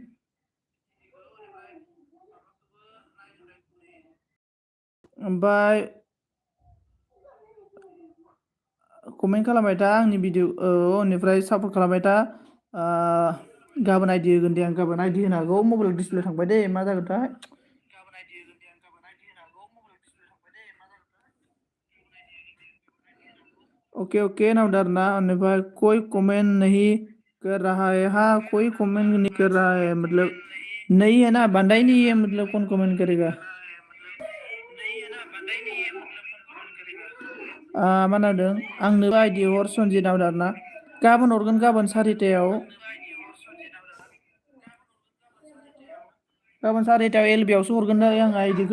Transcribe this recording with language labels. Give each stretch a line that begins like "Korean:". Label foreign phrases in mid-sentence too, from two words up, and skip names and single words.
Bodo: ओमफ्राय कमेन्ट खालामबाय था आंनि भिडिअ, बेनिफ्राय सापर्ट खालामबाय था। गाबोन आइडि होगोन दे आं, गाबोन आइडि होनो हागौ। मबाइलाव डिसप्ले थांबाय दे, मा जागोनथाय।
English: OK OK
Hindi: नाम डरना, और कोई कमेंट नहीं कर रहा है। हाँ, कोई कमेंट नहीं कर रहा है, मतलब नहीं है ना, बंदा ही नहीं है, मतलब कौन कमेंट करेगा।
Bodo: मा होनदों, आंनो आइडि हर सनजित नाम डरना। गाबोन हरगोन, गाबोन 4टायाव। गाबोन 4टायाव एलबियावसो हरगोन आं आइडिखौ।